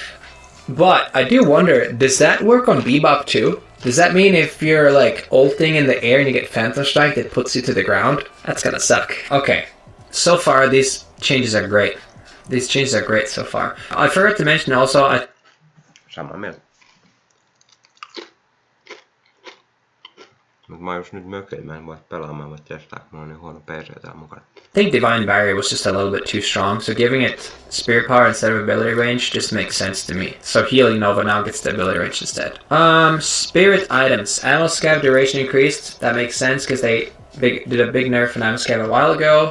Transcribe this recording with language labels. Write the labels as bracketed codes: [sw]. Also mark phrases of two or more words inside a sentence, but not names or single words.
[en] But I do wonder, does that work on Bebop too? Does that mean if you're like ulting in the air and you get Phantom Strike that puts you to the ground? That's gonna suck. Okay, so far these changes are great. These changes are great so far. I forgot to mention also... [fi] Samaa mieltä. Mutta mä oon just nyt mökillä, mä en voi pelaamaan, mä testaa, kun mulla on niin huono PC täällä mukana. [en] I think Divine Barrier was just a little bit too strong, so giving it Spirit Power instead of ability range just makes sense to me. So Healing Nova now gets the ability range instead. Spirit items. Ammo Scav duration increased. That makes sense because they did a big nerf on Ammo Scav a while ago.